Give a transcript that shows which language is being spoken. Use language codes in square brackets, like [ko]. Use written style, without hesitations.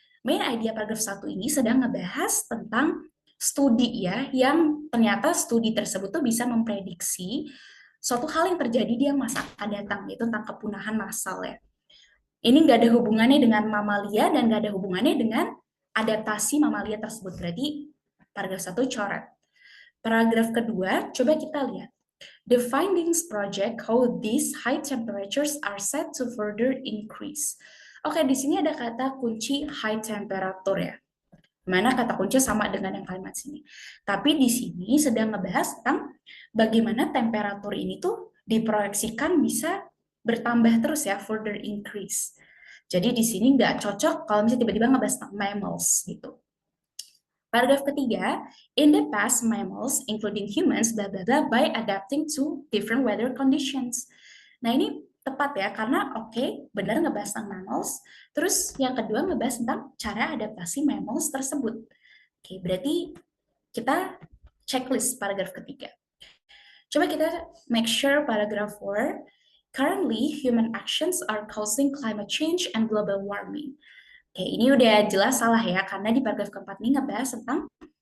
[id] Main idea paragraf 1 ini sedang ngebahas tentang studi ya, yang ternyata studi tersebut tuh bisa memprediksi suatu hal yang terjadi di masa akan datang, yaitu tentang kepunahan massal ya. Ini nggak ada hubungannya dengan mamalia dan nggak ada hubungannya dengan adaptasi mamalia tersebut. Berarti paragraf 1 coret. Paragraf kedua, coba kita lihat. [en] The findings project how these high temperatures are set to further increase. [id] Oke, di sini ada kata kunci high temperature ya. Mana kata kunci sama dengan yang kalimat sini. Tapi di sini sedang ngebahas tentang bagaimana temperatur ini tuh diproyeksikan bisa bertambah terus ya, further increase. Jadi di sini nggak cocok kalau misalnya tiba-tiba ngebahas tentang mammals gitu. Paragraf ketiga, [en] in the past mammals, including humans, blah blah blah, by adapting to different weather conditions. [id] Nah ini tepat ya, karena benar ngebahas tentang mammals. Terus yang kedua ngebahas tentang cara adaptasi mammals tersebut. Berarti kita checklist paragraf ketiga. Coba kita make sure paragraph 4. [en] Currently, human actions are causing climate change and global warming. [id] Ini udah jelas salah ya, karena di paragraf keempat ini ngebahas tentang